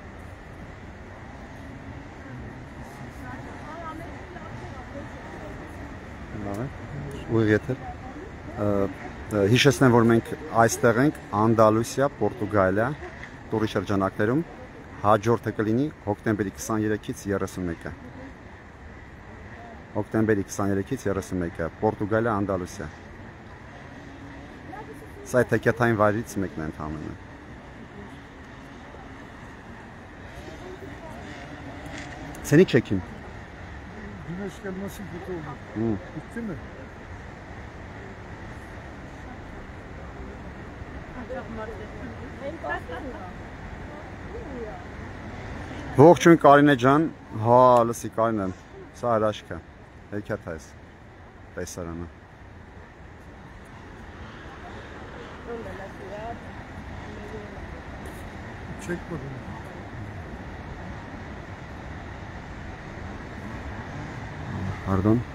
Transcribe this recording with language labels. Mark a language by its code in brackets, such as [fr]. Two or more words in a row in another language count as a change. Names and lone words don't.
[hy] Ուղիղ եթեր։ Հիշեցնեմ, որ մենք այստեղ ենք Անդալուսիա, Պորտուգալիա, տուրի շրջանակներում, հաջորդը կլինի հոկտեմբերի 23-ից 31-ը։ Հոկտեմբերի 23-ից 31-ը, Պորտուգալիա, Անդալուսիա։ Սա այդ հեքիաթային վայրից մեկն է ընդհանրապես։ [tr] Seni çekeyim. Güneş gelmesin kötü olur. Bitti mi? [hy] Ողջույն Կարինե ջան, հա, լսի Կարինե, սա հրաշք է, հեքիաթ է այս տեսարանը։ [tr] Çek bakalım. Pardon.